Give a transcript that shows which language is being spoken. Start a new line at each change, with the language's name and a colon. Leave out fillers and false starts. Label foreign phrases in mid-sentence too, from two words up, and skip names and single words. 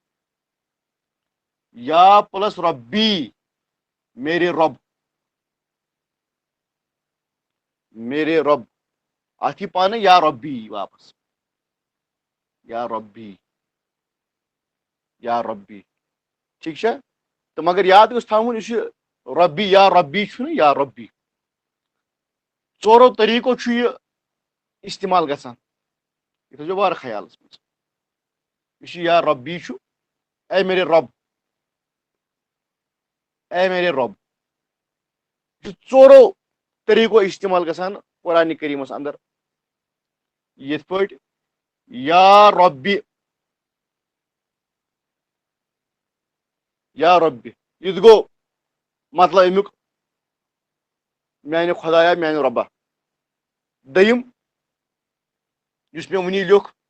Kashmiri: یا پلس ربی
Urdu: میرے رب میرے رب
Kashmiri: اتھی پانے
Arabic: یا ربی
Kashmiri: واپس
Arabic: یا ربی یا ربی
Urdu: ٹھیک ہے
Kashmiri: تو مگر یاد گوٚژھ تھاوُن یہِ چھُ ربی چھُنہٕ
Arabic: یا ربی
Kashmiri: ژورو طریٖقو چھُ یہِ استعمال گژھان یہِ تھٲیزیو واریاہ خیالَس منٛز یہِ چھُ
Arabic: یا ربی
Kashmiri: چھُ
Urdu: اے میرے رب اے میرے رب
Kashmiri: یہِ چھُ ژورو طریٖقو استعمال گژھان قرآنِ کریٖمَس اندر یِتھ پٲٹھۍ
Arabic: یا ربی یا ربی
Kashmiri: یہِ تہِ گوٚو مطلب امیُک میانہِ خۄدایا میانہِ رۄبا دٔیِم یُس مےٚ وٕنی لیوٚکھ